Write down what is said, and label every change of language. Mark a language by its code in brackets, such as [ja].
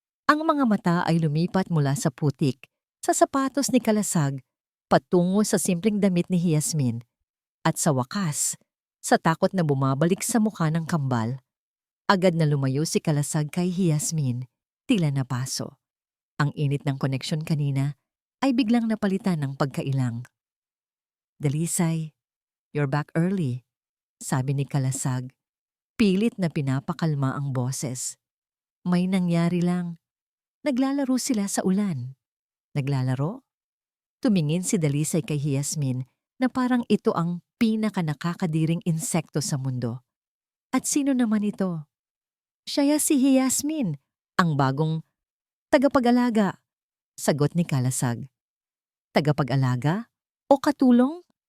[tl] Ang mga mata ay lumipat mula sa putik, sa sapatos ni Kalasag, patungo sa simpleng damit ni Yasmin. At sa wakas, sa takot na bumabalik sa mukha ng kambal, agad na lumayo si Kalasag kay Yasmin, tila napaso. Ang init ng koneksyon kanina ay biglang napalitan ng pagkailang. [en] "Dalisay, you're back early," [tl] sabi ni Kalasag. Pilit na pinapakalma ang boses. "May nangyari lang. Naglalaro sila sa ulan." "Naglalaro?" Tumingin si Dalisay kay Yasmin na parang ito ang pinakanakakadiring insekto sa mundo. "At sino naman ito?" "Siya si Yasmin, ang bagong tagapag-alaga," sagot ni Kalasag. "Tagapag-alaga? O katulong?"